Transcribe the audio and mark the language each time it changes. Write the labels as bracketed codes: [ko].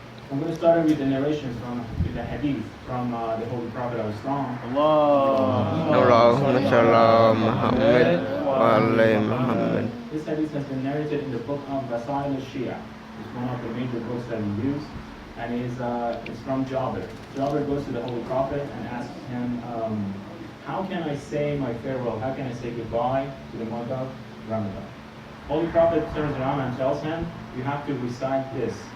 [en] I'm going to start with the narrations from the hadith from the Holy Prophet of Islam. [ar] اللهم صل على محمد وعلى محمد. [en] This hadith has been narrated in the book of Rasail al-Shia. It's one of the major books that we use, and it's from Jabir. Jabir goes to the Holy Prophet and asks him, how can I say my farewell? How can I say goodbye to the month of Ramadan? Holy Prophet turns around and tells him, you have to recite this.